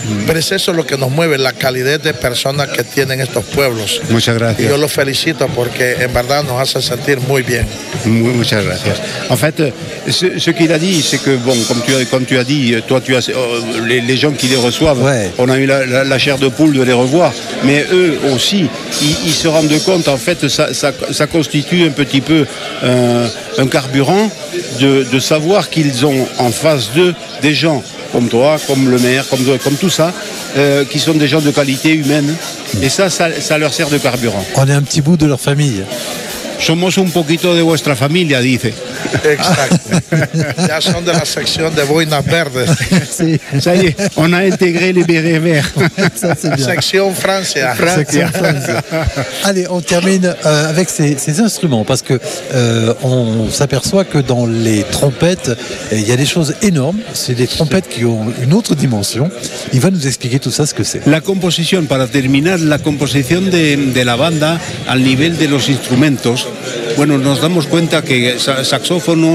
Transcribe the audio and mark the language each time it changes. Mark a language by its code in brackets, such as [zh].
[es] Pero es eso lo que nos mueve, la calidez de personas que tienen estos pueblos. Muchas gracias. Y yo los felicito porque en verdad nos hace sentir muy bien. Muchas gracias. [fr] En fait, ce qu'il a dit, c'est que, bon, comme tu as dit, toi, tu as, les gens qui les reçoivent, ouais. On a eu la chair de poule de les revoir, mais eux aussi, ils se rendent compte, en fait, ça constitue un petit peu un carburant de savoir qu'ils ont en face d'eux des gens comme toi, comme le maire, comme tout ça, qui sont des gens de qualité humaine, et ça leur sert de carburant. On est un petit bout de leur famille. [es] Somos un poquito de vuestra familia, dice. Exacto. Ya son de la sección de boinas verdes. Sí. [fr] Ça y est, on a intégré les bérets verts. [es] Sección Francia. Francia. Sección Francia. [fr] Allez, on termine avec ces instruments, parce que on s'aperçoit que dans les trompettes, il y a des choses énormes. C'est des trompettes qui ont une autre dimension. Il va nous expliquer tout ça, ce que c'est. La composition, [es] para terminar, la composición de la banda al nivel de los instrumentos. Bueno, nos damos cuenta que saxófonos,